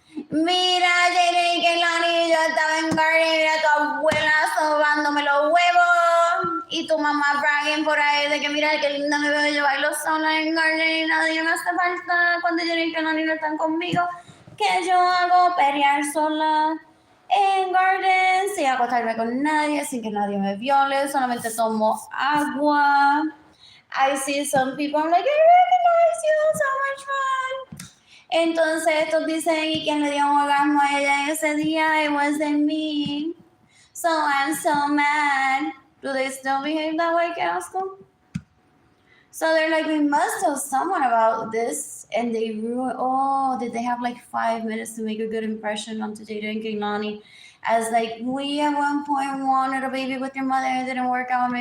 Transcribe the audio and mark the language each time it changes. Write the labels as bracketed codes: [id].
[es] Mira, Jayden y Keilany, yo estaba en Garden, mira tu abuela sobándome los huevos y tu mamá bragging por ahí de que mira qué linda me veo yo bailo sola en Garden y nadie me hace falta cuando Jayden y Keilany no están conmigo. Que yo hago pelear sola en Garden sin acostarme con nadie, sin que nadie me viole, solamente tomo agua. [en] I see some people, I'm like, I recognize you, so much fun. [es] Entonces estos dicen, ¿y quién le dio un orgasmo a ella ese día? [en] It wasn't me. So I'm so mad. Do they still behave that way, [es] qué asco? [en] So they're like, we must tell someone about this. And they ruin, did they have like 5 minutes to make a good impression onto Jayden and Keilany? As like, we at one point wanted a baby with your mother, it didn't work out.